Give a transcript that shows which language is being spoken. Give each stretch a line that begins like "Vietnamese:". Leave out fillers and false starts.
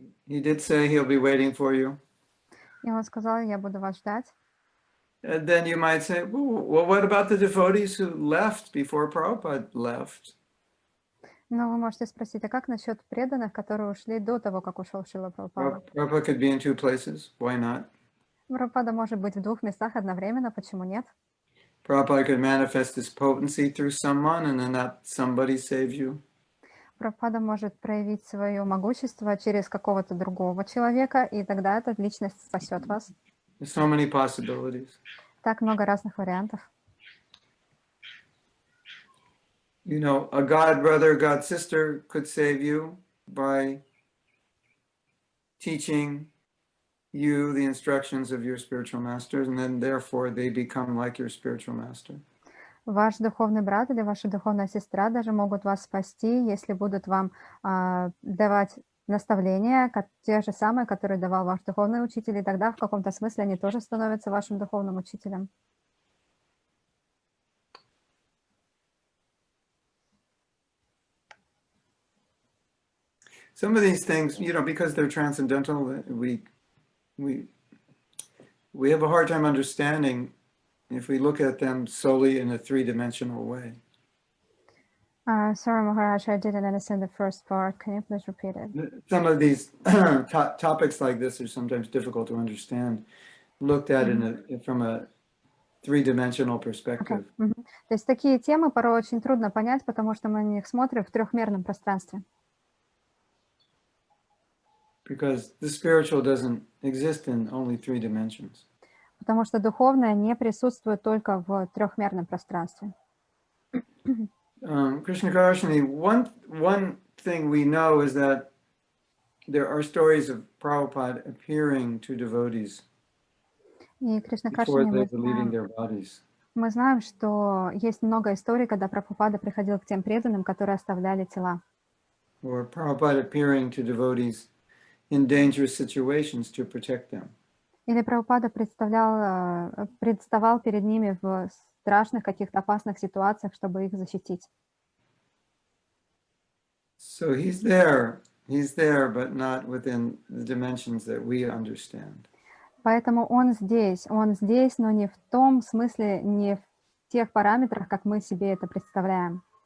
English: He did say he'll be waiting for you.
Russian: И он сказал, я буду вас ждать.
English: And then you might say, well, what about the devotees who left before Prabhupada left?
Russian: Но вы можете спросить, а как насчет преданных, которые ушли до того, как ушел Шрила Прабхупада?
English: Prabhupada could be in two places. Why not?
Russian: Прабхупада может быть в двух местах одновременно, почему нет?
English: Prabhupada could manifest his potency through someone and then that somebody save you.
Russian: Прабхупада может проявить свое могущество через какого-то другого человека, и тогда эта личность спасет вас.
English: There's so many possibilities.
Russian: Так много разных вариантов.
English: You know, a god brother, god sister could save you by teaching you the instructions of your spiritual masters, and then therefore they become like your spiritual master.
Russian: Ваш духовный брат или ваша духовная сестра даже могут вас спасти, если будут вам давать наставления, те же самые, которые давал ваш духовный учитель, и тогда в каком-то смысле они тоже становятся вашим духовным учителем.
English: Some of these things, you know, because they're transcendental, we have a hard time understanding if we look at them solely in a three-dimensional way. Sorry, Maharaj, I didn't understand the first part. Can you please repeat it? Some of these topics like this are sometimes difficult to understand, looked at from a three-dimensional perspective. Okay.
Russian: То есть такие темы порой очень трудно понять, потому что мы на них смотрим в трехмерном пространстве.
English: Because the spiritual doesn't exist in only three dimensions.
Russian: Потому что духовное не присутствует только в трехмерном пространстве.
English: Krishna Karshani, one thing we know is that there are stories of Prabhupada appearing to devotees before they're leaving their bodies.
Russian: Мы знаем, что есть много историй, когда Прабхупада приходил к тем преданным, которые оставляли тела.
English: Or Prabhupada appearing to devotees in dangerous situations to protect them.
Russian: Или Прабхупада представал перед ними в страшных каких-то опасных ситуациях, чтобы их защитить.
English: So he's there, but not within the dimensions that we understand.
Russian: Поэтому он здесь, но не в том смысле, не в тех параметрах, как мы себе это представляем.